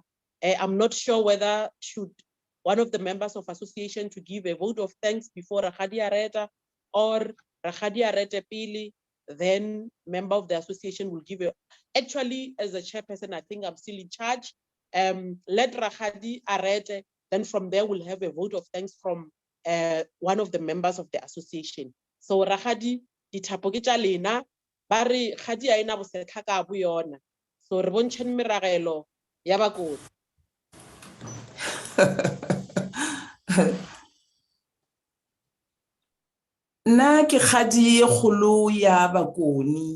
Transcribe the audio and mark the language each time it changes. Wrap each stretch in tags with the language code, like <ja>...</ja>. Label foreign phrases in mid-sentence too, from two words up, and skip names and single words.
<en>I'm not sure whether should one of the members of association to give a vote of thanks before Rakgadi Areta, or Rakgadi Arete pele, then member of the association will give you. Actually, as a chairperson, I think I'm still in charge. Let Rakgadi Arete, then from there we'll have a vote of thanks from one of the members of the association.</en> <nso>So Rakgadi, dithapo ke tša lena, ba re kgadi a ena bosetlha ka bo yona. So re bontšheng meragelo ya bakoni. Nna ke kgadi e kgolo ya bakoni.</nso>